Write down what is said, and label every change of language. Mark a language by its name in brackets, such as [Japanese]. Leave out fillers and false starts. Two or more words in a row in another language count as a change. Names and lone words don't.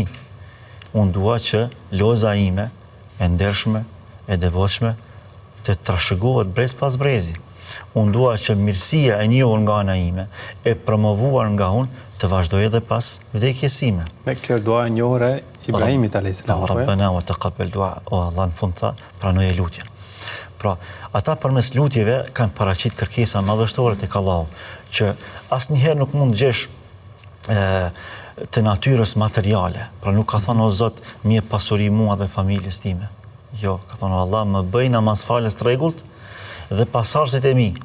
[Albanian] Unë dua që loza ime e ndershme, e devotshme të trashëgohet brez pas brezi. Unë dua që mirësia e njohur nga ana ime, e promovuar nga unë, të vazhdoj edhe pas vdekjes sime. Me kjo dua e njohur e Ibrahimit [Arabic] عليه السلام. ربنا وتقبل دعاء. [Albanian] O Allah, në fund tha, pranoje lutjen. Pra, ata përmes lutjeve kanë paraqit kërkesa madhështore tek Allahu, që asnjëherë nuk mund të gjesh të natyrës materiale. Pra nuk ka thënë: "O Zot, më jep pasuri mua dhe familjes time." Jo, ka thënë: "Allah, më bëj namazfalës të rregullt dhe pasardhësit e mi."